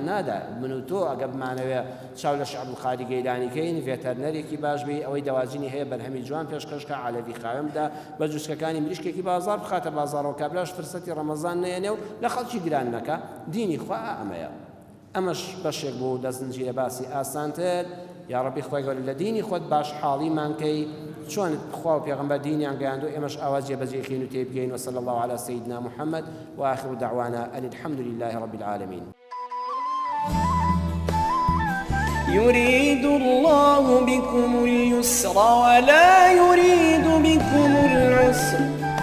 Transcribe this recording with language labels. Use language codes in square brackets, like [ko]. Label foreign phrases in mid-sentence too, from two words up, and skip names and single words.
[ckb] نادا من و تۆ ئەگە بمانەوێ چاو لە شێخ عەبدولقادری گەیلانیکەین ڤێتەرنەرێکی باش بی ئەوەی دەواجنی هەیە بەرهەمی جوان پێشکەشکە علەوی خاوێن بدا بە جووسکەکانی مریشکێکی بازار بخاتە بازاڕەوە کابراش فرسەتی ڕەمەزان نەیەنێ و لە خەڵکی گران نەکە دینی خوا ئەمەیە ئەمەش بەشێک بوو لە زنجیرە باسی ئاسانتر یا ڕەبی خۆی گەورە لە دینی خۆت باش حاڵیمان کەی چۆن خوا و پێغەمبەر دینیان گەیاندو ئێمەش ئاوا جێبەجێکەین و تێبگەین [ar] وصلى الله على سيدنا محمد وآخر دعوانا أن الحمد لله رب العالمين يريد الله بكم اليسر ولا يريد بكم العسر